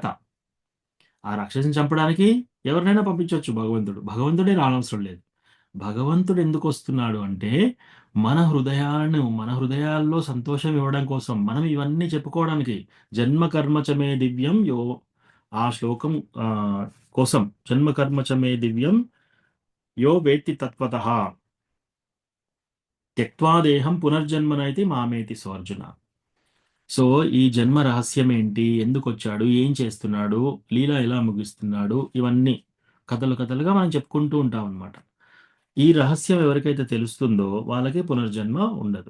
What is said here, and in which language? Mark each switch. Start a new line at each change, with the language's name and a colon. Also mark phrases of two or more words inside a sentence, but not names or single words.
Telugu: ఆ రాక్షసిని చంపడానికి ఎవరినైనా పంపించవచ్చు భగవంతుడు. భగవంతుడే రానవసరం లేదు. భగవంతుడు ఎందుకు వస్తున్నాడు అంటే మన హృదయాల్లో సంతోషం ఇవ్వడం కోసం, మనం ఇవన్నీ చెప్పుకోవడానికి.
Sanskrit: జన్మ కర్మచమే దివ్యం
Telugu: ఆ శ్లోకం కోసం
Sanskrit: జన్మ కర్మచమే దివ్యం యో వేత్తి తత్వతః త్యక్త్వా దేహం పునర్జన్మనైతి మామేతి స్వర్జున.
Telugu: సో, ఈ జన్మ రహస్యం ఏంటి? ఎందుకొచ్చాడు? ఏం చేస్తున్నాడు? లీల ఎలా ముగిస్తున్నాడు? ఇవన్నీ కథలుగా మనం చెప్పుకుంటూ ఉంటాం అన్నమాట. ఈ రహస్యం ఎవరికైతే తెలుస్తుందో వాళ్ళకి పునర్జన్మ ఉండదు.